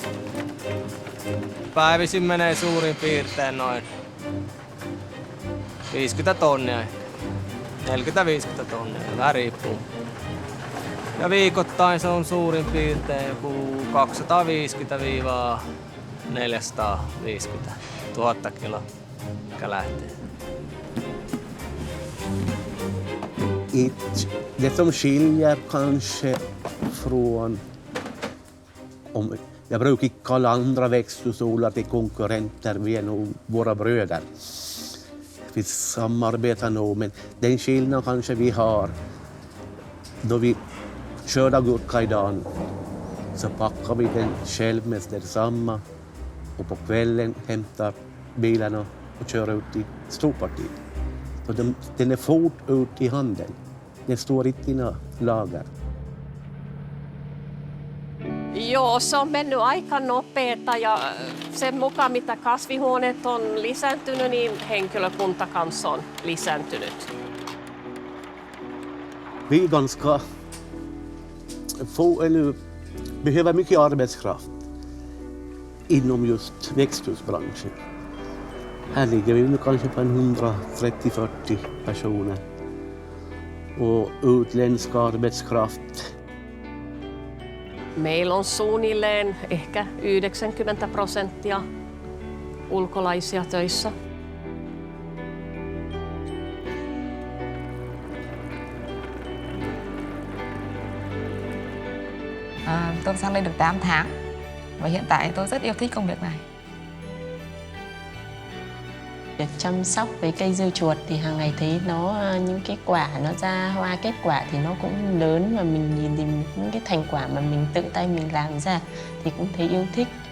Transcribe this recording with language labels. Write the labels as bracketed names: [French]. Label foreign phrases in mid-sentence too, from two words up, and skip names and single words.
[Finnish] Päivisin menee suurin piirtein noin 50 tonnia ehkä. 40-50 tonnia, vähän riippuu. Ja viikoittain se on suurin piirtein joku 250-450 000 kiloa, mikä lähtee. [Swedish] Det som skiljer kanske från, jag brukar inte kalla andra växthusodlare till konkurrenter, vi är nog våra bröder. Vi samarbetar nog, men den skillnad kanske vi har då vi skördar gurka idag så packar vi den själv med detsamma och på kvällen hämtar bilen och kör ut i storpartiet. Så den är fort ut i handeln. Den står inte i några lager. [Finnish] Joo, se on mennyt aika nopeeta ja sen mukaan mitä kasvihuoneet on lisääntynyt, niin henkilökunta kanssa on lisääntynyt. [Swedish] Vi är ganska få, eller behöver mycket arbetskraft inom just växthusbranschen. Här ligger vi nu kanske på 130-40 personer. Och utländsk arbetskraft. [Finnish] Meillä on suunnilleen ehkä 90% ulkolaisia töissä. [Vietnamese] Tôi sang đây được 8 tháng và hiện tại tôi rất yêu thích công việc này. Việc chăm sóc với cây dưa chuột thì hàng ngày thấy nó những cái quả nó ra hoa kết quả thì nó cũng lớn và mình nhìn thì những cái thành quả mà mình tự tay mình làm ra thì cũng thấy yêu thích.